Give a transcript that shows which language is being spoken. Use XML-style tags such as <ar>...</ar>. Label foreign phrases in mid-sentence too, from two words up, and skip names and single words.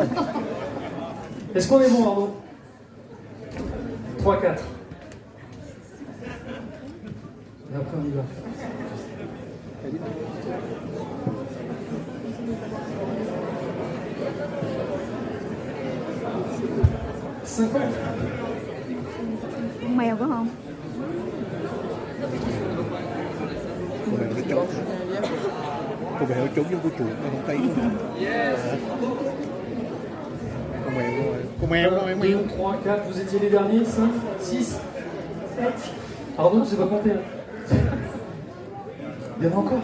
<fr>Est-ce qu'on est bon, Arnaud? 3-4. Et après, on y va.</fr> <vi>Con mèo có không? Con mèo nó trốn. Con mèo nó trốn trong cái chuột nó không thấy nữa. Con mèo đâu em 2, yêu.</vi> <fr>3, 4, vous étiez les derniers, 5, 6, 7. Pardon, je sais pas compter. Il y en a encore.</fr>